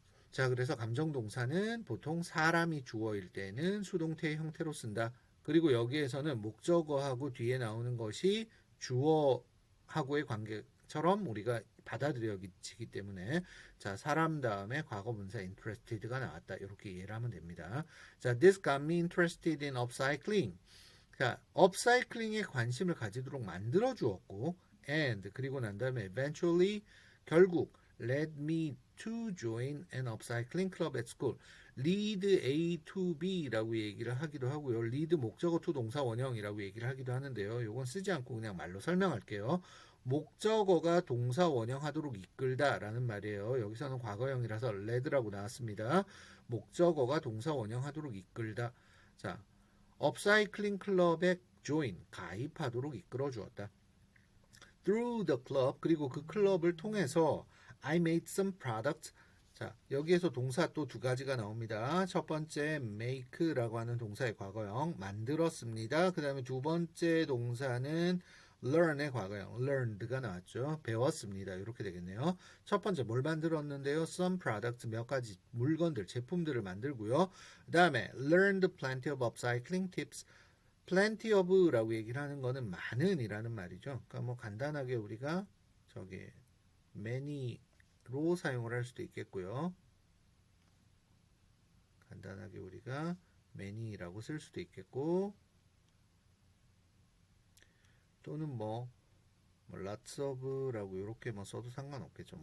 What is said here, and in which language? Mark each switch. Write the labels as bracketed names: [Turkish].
[Korean] 자, 그래서 감정 동사는 보통 사람이 주어일 때는 수동태의 형태로 쓴다. 그리고 여기에서는 목적어하고 뒤에 나오는 것이 주어하고의 관계처럼 우리가 받아들여지기 때문에 자 사람 다음에 과거분사 interested가 나왔다 이렇게 이해를 하면 됩니다. 자, [English] this got me interested in upcycling. [Korean] 자, upcycling에 관심을 가지도록 만들어 주었고 and 그리고 난 다음에 eventually 결국 [English] led me to join an upcycling club at school. [Korean] lead A to B라고 얘기를 하기도 하고요. lead 목적어 to 동사 원형이라고 얘기를 하기도 하는데요. 이건 쓰지 않고 그냥 말로 설명할게요. 목적어가 동사 원형하도록 이끌다라는 말이에요. 여기서는 과거형이라서 led라고 나왔습니다. 목적어가 동사 원형하도록 이끌다. 자, 업사이클링 클럽에 join 가입하도록 이끌어 주었다. [English] Through the club [Korean] 그리고 그 클럽을 통해서 [English] I made some products. [Korean] 자, 여기에서 동사 또 두 가지가 나옵니다. 첫 번째 make라고 하는 동사의 과거형 만들었습니다. 그 다음에 두 번째 동사는 learn의 과거형 learned가 나왔죠. 배웠습니다. 이렇게 되겠네요. 첫 번째 뭘 만들었는데요. [English] some products [Korean] 몇 가지 물건들 제품들을 만들고요. 그 다음에 [English] learned plenty of upcycling tips. [Korean] plenty of라고 얘기를 하는 거는 많은이라는 말이죠. 그러니까 뭐 간단하게 우리가 저기 many로 사용을 할 수도 있겠고요. 간단하게 우리가 many라고 쓸 수도 있겠고 또는 뭐 lots of라고 이렇게 뭐 써도 상관없겠죠.